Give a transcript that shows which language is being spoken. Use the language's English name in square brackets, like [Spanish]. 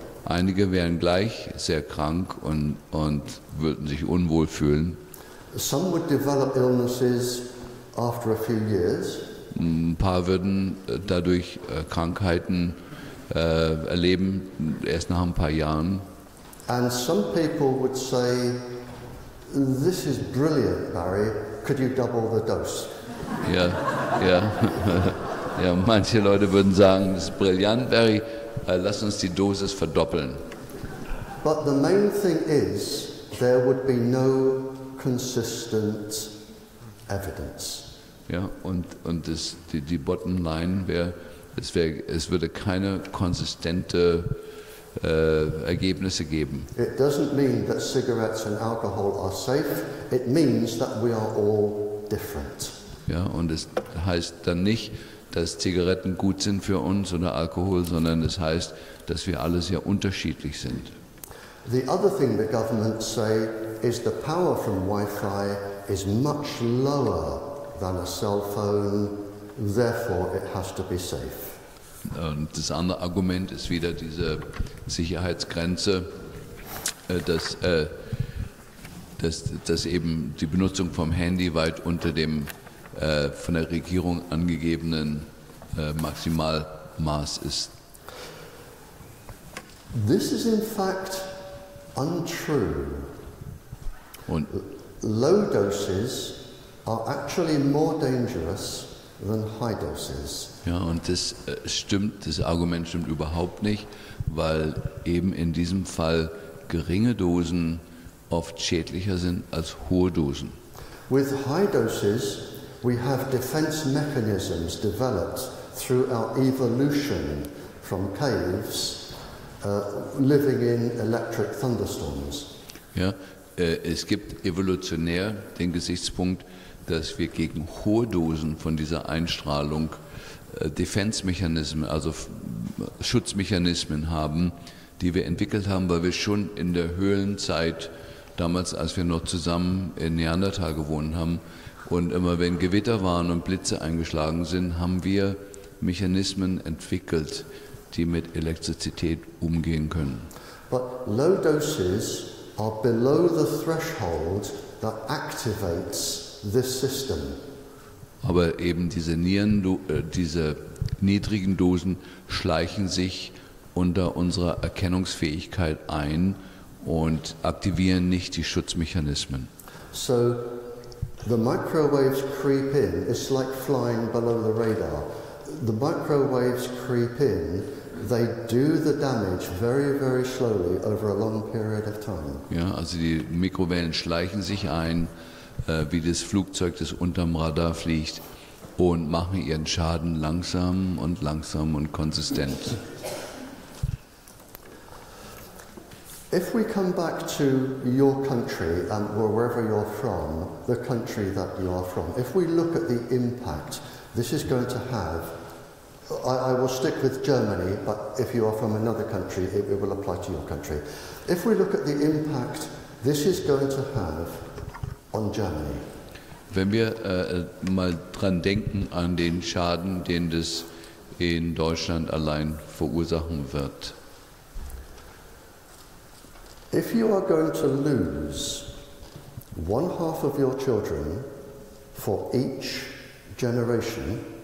[German] Einige wären gleich sehr krank und würden sich unwohl fühlen. [English] Some would develop illnesses after a few years. [German] Ein paar würden dadurch Krankheiten erleben, erst nach ein paar Jahren. [English] And some people would say, this is brilliant, Barrie, could you double the dose? [German] Ja, ja. Ja, manche Leute würden sagen, das ist brillant, Barrie, lass uns die Dosis verdoppeln. [English] But the main thing is there would be no consistent evidence. [German] Ja, und die Bottomline wäre, es würde keine konsistente Ergebnisse geben. [English] It doesn't mean that cigarettes and alcohol are safe. It means that we are all different. [German] Ja, und es heißt dann nicht, dass Zigaretten gut sind für uns oder Alkohol, sondern es heißt, dass wir alle sehr unterschiedlich sind. [English] The other thing the government say is the power from Wi-Fi is much lower than a cell phone, therefore it has to be safe. [German] Und das andere Argument ist wieder diese Sicherheitsgrenze, dass eben die Benutzung vom Handy weit unter dem von der Regierung angegebenen Maximalmaß ist. [English] This is in fact untrue. [German] Und [English] low doses are actually more dangerous than high doses. [German] Ja, und das Argument stimmt überhaupt nicht, weil eben in diesem Fall geringe Dosen oft schädlicher sind als hohe Dosen. [English] With high doses, we have defense mechanisms developed through our evolution from caves, living in electric thunderstorms. [German] Ja, es gibt evolutionär den Gesichtspunkt, dass wir gegen hohe Dosen von dieser Einstrahlung Defense-Mechanismen, also Schutzmechanismen haben, die wir entwickelt haben, weil wir schon in der Höhlenzeit, damals als wir noch zusammen in Neandertal gewohnt haben, und immer wenn Gewitter waren und Blitze eingeschlagen sind, haben wir Mechanismen entwickelt, die mit Elektrizität umgehen können. [English] But low doses are below the threshold that activates this system. [German] Aber eben diese niedrigen Dosen schleichen sich unter unserer Erkennungsfähigkeit ein und aktivieren nicht die Schutzmechanismen. [English] So the microwaves creep in. It's like flying below the radar. The microwaves creep in. They do the damage very, very slowly over a long period of time. [German] Ja, also die Mikrowellen schleichen sich ein, wie das Flugzeug, das unterm Radar fliegt, und machen ihren Schaden langsam und konsistent. [English] If we come back to your country and wherever you're from, the country that you are from, if we look at the impact this is going to have, I will stick with Germany, but if you are from another country, it will apply to your country. If we look at the impact this is going to have on Germany. [German] Wenn wir mal dran denken an den Schaden, den das in Deutschland allein verursachen wird. [English] If you are going to lose 1/2 of your children for each generation,